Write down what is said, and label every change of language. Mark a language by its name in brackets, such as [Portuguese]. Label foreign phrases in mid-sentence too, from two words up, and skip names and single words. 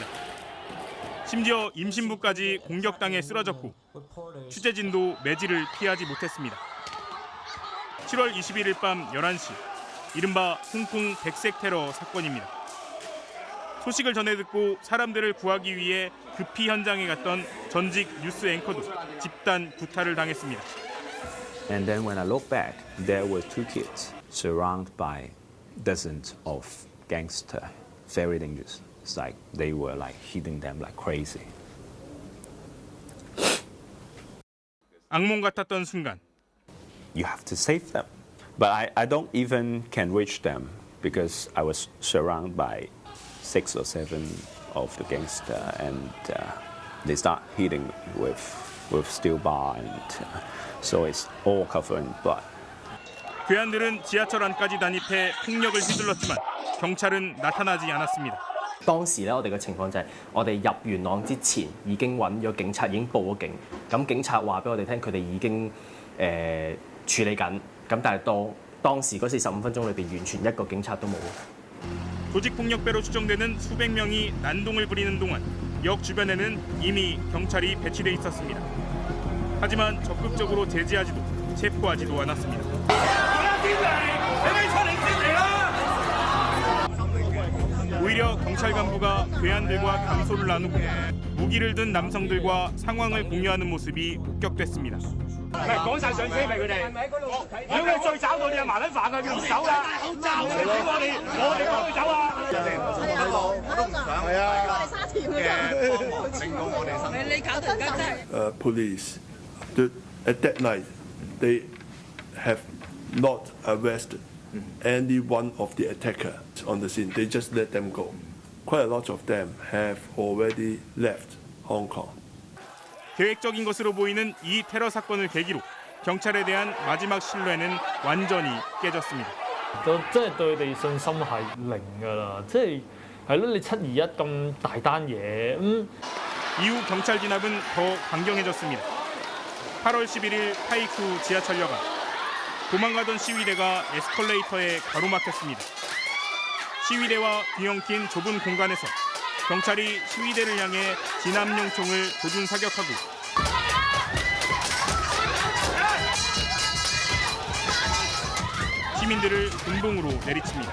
[Korean] 심지어 임신부까지 공격당해 쓰러졌고 취재진도 매질을 피하지 못했습니다. 7월 21일 밤 11시, 이른바 홍콩 백색 테러 사건입니다. 소식을 전해 듣고 사람들을 구하기 위해 급히 현장에 갔던 전직 뉴스 앵커도 집단 구타를 당했습니다. [English] And then when I look back, there were two kids surrounded by dozens of gangsters, very dangerous. It's like they were like hitting them like crazy. [Korean] 악몽 같았던 순간. [English] You have to save them, but I don't even can reach them because I was surrounded by 6 or 7 of the gangsters, and they start hitting with steel bar, and so it's all covered in blood. [Korean] 괴한들은 지하철 안까지 난입해 폭력을 휘둘렀지만 경찰은 나타나지 않았습니다. [Cantonese] 當時咧，我哋嘅情況就係我哋入元朗之前已經揾咗警察，已經報咗警。咁警察話俾我哋聽，佢哋已經處理緊。咁但係當時嗰45分鐘裏邊，完全一個警察都冇。 [Korean] 조직폭력배로 추정되는 수백 명이 난동을 부리는 동안 역 주변에는 이미 경찰이 배치돼 있었습니다. 하지만 적극적으로 제지하지도 체포하지도 않았습니다. 오히려 경찰 간부가 괴한들과 담소를 나누고 무기를 든 남성들과 상황을 공유하는 모습이 목격됐습니다. [English] Police at that night they have not arrested any one of the attackers on the scene. They just let them go. Quite a lot of them have already left Hong Kong. [Korean] 계획적인 것으로 보이는 이 테러 사건을 계기로 경찰에 대한 마지막 신뢰는 완전히 깨졌습니다. [Cantonese] 就真係對佢哋信心係零㗎啦，即係係咯，你721咁大單嘢 [Korean] 이후 경찰 진압은 더 강경해졌습니다. 8월 11일 타이쿠 지하철역 안 도망가던 시위대가 에스컬레이터에 가로막혔습니다. 시위대와 뒤엉킨 좁은 공간에서 경찰이 시위대를 향해 진압용 총을 조준 사격하고 시민들을 군봉으로 내리칩니다.